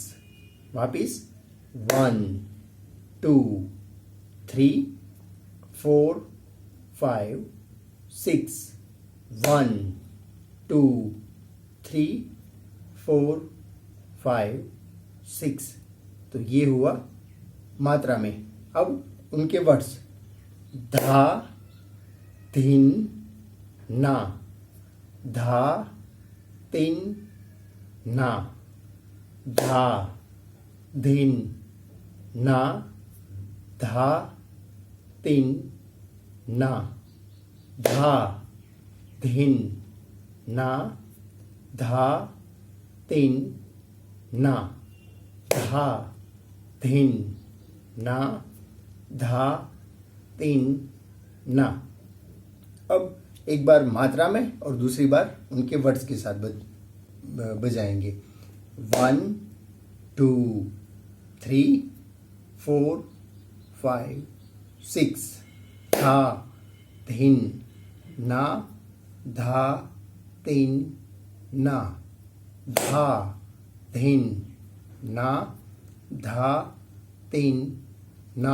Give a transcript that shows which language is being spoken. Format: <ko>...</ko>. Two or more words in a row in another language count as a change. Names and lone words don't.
<hi>वापिस 1 2 3 4 5 6, 1 2 3 4 5 6। तो ये हुआ मात्रा में। अब उनके वर्ड्स, धा, धीन, ना, धा, तीन, ना, धा, धीन, ना, धा, तीन, ना, धा, धीन, ना, धा, तीन, ना, धा, धीन, ना, धा, तीन, ना। अब एक बार मात्रा में और दूसरी बार उनके वर्ड्स के साथ बजाएंगे। 1 2 3 4 5 6, धा, धीन, ना, धा, तीन, ना, धा, धीन, ना, धा, तीन, ना।</hi>